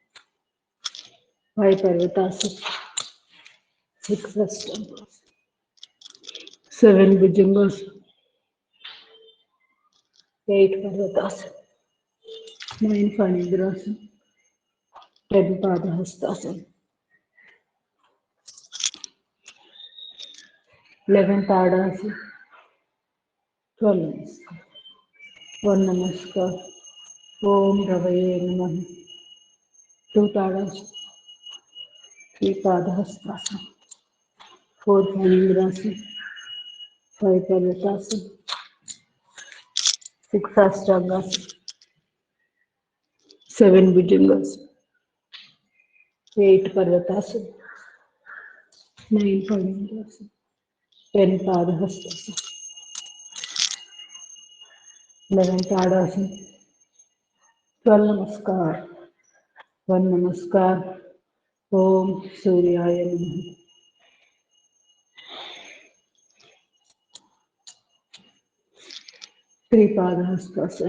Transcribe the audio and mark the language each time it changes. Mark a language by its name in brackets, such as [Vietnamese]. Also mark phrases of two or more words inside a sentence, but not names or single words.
[Sanskrit] 5 పర్వతాసన్, 6 అష్టాంగాసన్, 7 భుజంగాసన్, 8 పర్వతాసన్, 9 ఫణీంద్రాసన్, 10 పాదహస్తాసన్, 11 తాడాసన్, 12 నమస్కారం. 1 నమస్కారం. ఓం రవయే నమః. 2 తాడాసన్, 3 పాదహస్తాసన్, 4 पनीन्द्रासन, 5 पर्वतासन, 6 अष्टाङ्गासन, 7 भुजङ्गासन, 8 पर्वतासन, 9 पनीन्द्रासन, 10 पादहस्तासन, 11 ताडासन, 12 नमस्कार, 1 नमस्कार, ओं सूर्याय नमः. 3 Padahastasana.